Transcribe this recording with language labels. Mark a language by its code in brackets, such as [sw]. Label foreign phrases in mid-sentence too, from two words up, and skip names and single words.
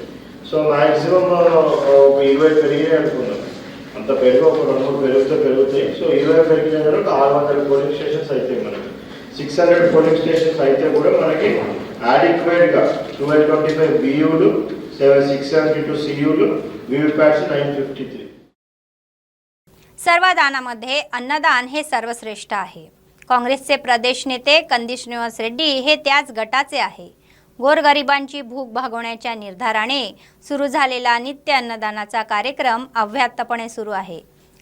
[te] సో మ్యాక్సిమం ఒక 20 పెరిగాయి అనుకున్నాను. అంత పెరుగు ఒక 2-3 పెరుగుతాయి. సో 20 పెరిగిన తర్వాత 600 [en] polling stations [te] అవుతాయి. మనకి 600 [en] polling stations [te] అయితే కూడా మనకి యాడిక్వేట్గా 1225 బియూలు, 672 సియూలు, వీవీప్యాట్స్ 953. [mr] सर्वदानामध्ये अन्नदान हे सर्वश्रेष्ठ आहे. काँग्रेसचे प्रदेश नेते कंदी श्रीनिवास रेड्डी हे त्याच गटाचे आहे. गोरगरिबांची भूक भागवण्याच्या निर्धाराने सुरू झालेला नित्य अन्नदानाचा कार्यक्रम अव्याहतपणे सुरू आहे.